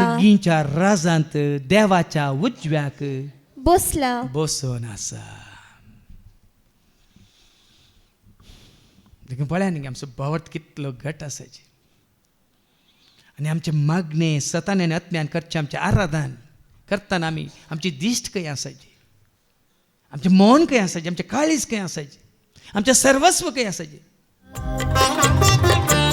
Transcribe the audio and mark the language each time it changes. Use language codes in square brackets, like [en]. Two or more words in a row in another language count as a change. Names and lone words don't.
[kok] सर्गीच्या राजांत देवाच्या उजव्याक बसला बसून आसा. देखून पळया न्ही आमचो भावार्थ कितलो घट आसाची. [mr] आणि आमचे मागणे सताने अत्म्यान करचे आमचे आराधन करताना आम्ही आमची दिष्ट काही असायची, आमचे मौन काही असायचे, आमचे काळीज काही असायचे, आमचे सर्वस्व काही असायचे.